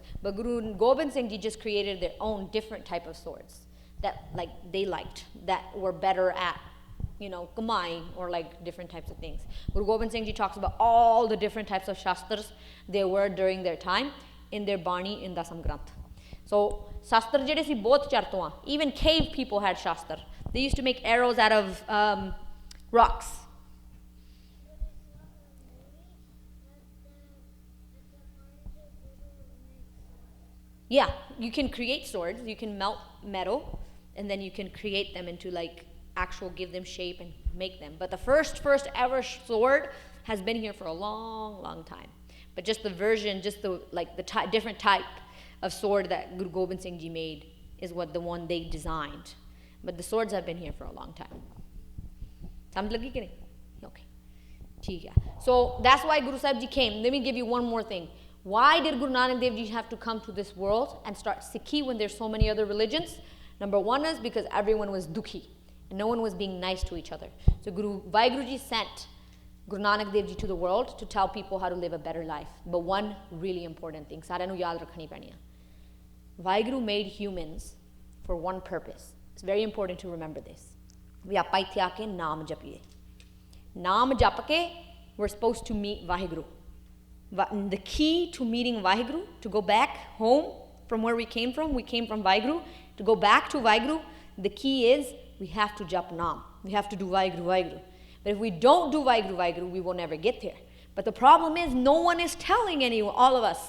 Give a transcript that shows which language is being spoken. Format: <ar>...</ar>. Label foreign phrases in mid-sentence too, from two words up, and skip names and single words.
<en>But Guru Gobind Singh Ji just created their own different type of swords that like they liked, that were better at, kamai or like different types of things. Guru Gobind Singh Ji talks about all the different types of shastras they were during their time in their Bani in Dasam Granth. So</en> <pa>ਸ਼ਸਤਰ ਜਿਹੜੇ ਸੀ ਬਹੁਤ ਚਿਰ ਤੋਂ,</pa> <en>even cave people had shastra. They used to make arrows out of rocks. Yeah, you can create swords, you can melt metal, and then you can create them into like give them shape and make them. But the first ever sword has been here for a long, long time. But just the version, just the different type of sword that Guru Gobind Singh Ji made is what the one they designed. But the swords have been here for a long time.</en> <pa>ਸਮਝ ਲੱਗੀ ਕਿ ਨਹੀਂ? Okay. ਠੀਕ ਹੈ.</pa> <en>So that's why Guru Sahib Ji came. Let me give you one more thing. Why did Guru Nanak Dev Ji have to come to this world and start Sikhi when there's so many other religions? Number one is because everyone was dukhi and no one was being nice to each other. So Vaheguru Ji sent Guru Nanak Dev Ji to the world to tell people how to live a better life. But one really important thing,</en> <pa>ਸਾਰਿਆਂ ਨੂੰ ਯਾਦ ਰੱਖਣੀ ਪੈਣੀ ਆ.</pa> <en>Vaheguru made humans for one purpose. It's very important to remember this.</en> <pa>We ਆਪਾਂ ਇੱਥੇ ਆ ਕੇ ਨਾਮ ਜਪੀਏ. ਨਾਮ ਜਪ ਕੇ</pa> <en>we're supposed to meet Vaheguru. The key to meeting Vaheguru, to go back home from where we came from Vaheguru, to go back to Vaheguru, the key is we have to</en> <pa>ਜਪ ਨਾਮ.</pa> <en>We have to do Vaheguru, Vaheguru. But if we don't do Vaheguru, Vaheguru, we will never get there. But the problem is no one is telling anyone, all of us.</en>